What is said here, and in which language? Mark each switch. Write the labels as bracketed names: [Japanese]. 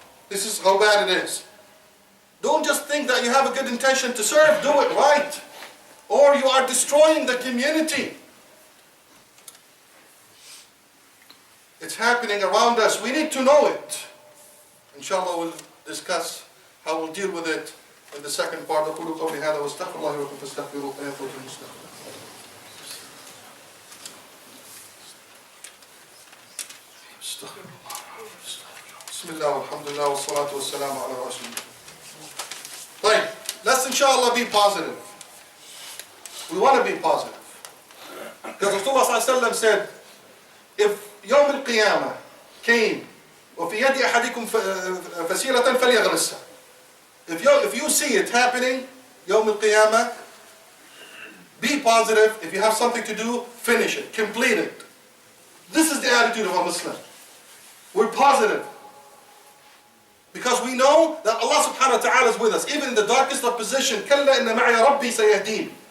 [English] This is how bad it is. Don't just think that you have a good intention to serve, do it right. Or you are destroying the community. It's happening around us. We need to know it. Inshallah, we'll discuss how we'll deal with it in the second part. [Arabic] أقول قولي هذا واستغفر الله لكم فاستغفروه إنه هو المستغفر. استغفر الله. Bismillah, alhamdulillah, wassalatu wassalamu ala rasulillah. [English] Right, let's inshallah be positive. We want to be positive. Because Rasulullah said, if [Arabic] يوم القيامة [English] came [Arabic] وفي يد أحدكم فسيلة فليغرسها. [English] If you see it happening, يوم القيامة, be positive. If you have something to do, finish it, complete it. This is the attitude of a Muslim. We're positive. Because we know that Allah subhanahu wa ta'ala is with us. Even in the darkest of position, [Arabic] كَلَّا إِنَّ مَعِيَ رَبِّي سَيَهْدِينِ.